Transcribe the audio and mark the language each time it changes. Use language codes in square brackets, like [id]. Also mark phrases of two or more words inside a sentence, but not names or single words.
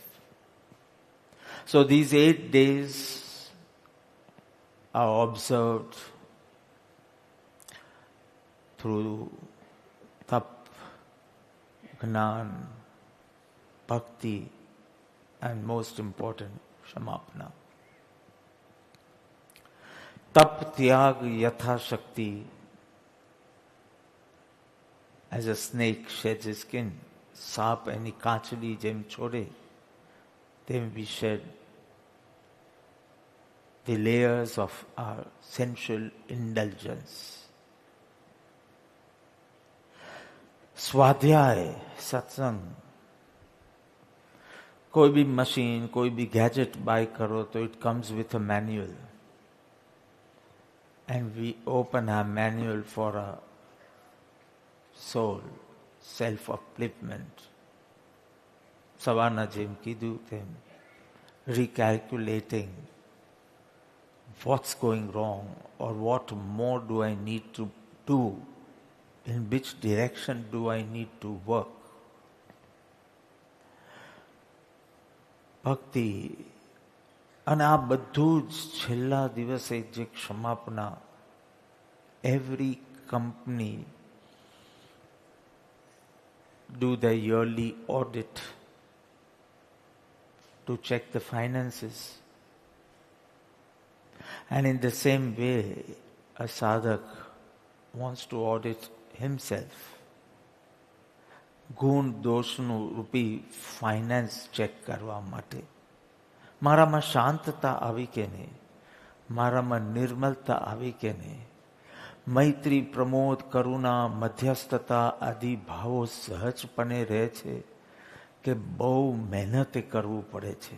[en] So these 8 days are observed through tap, gnan, bhakti, and most important, shamapana. [gu] તપ, ત્યાગ, યથા શક્તિ. [en] As a snake sheds his skin, [gu] સાપ એની કાચલી જેમ છોડે તેમ [en] we shed the layers of our sensual indulgence. [gu] સ્વાધ્યાય, સત્સંગ. કોઈ બી મશીન, કોઈ બી ગેજેટ બાય કરો તો [en] it comes with a manual. and we open આ manual for a soul, self upliftment. [gu] સવારના જેમ કીધું તેમ [en] recalculating what's going wrong or what more do I need to do, in which direction do I need to work. [gu] ભક્તિ અને આ બધું જ છેલ્લા દિવસે જે ક્ષમાપના. [en] every company do the yearly audit to check the finances. And in the same way, a sadhak wants to audit himself. [gu] ગુણ દોષનું રૂપી ફાઇનાન્સ ચેક કરવા માટે મારામાં શાંતતા આવી કે નહીં, મારામાં નિર્મલતા આવી કે નહીં, મૈત્રી, પ્રમોદ, કરુણા, મધ્યસ્થતા આદિ ભાવો સહજપણે રહે છે કે બહુ મહેનતે કરવું પડે છે.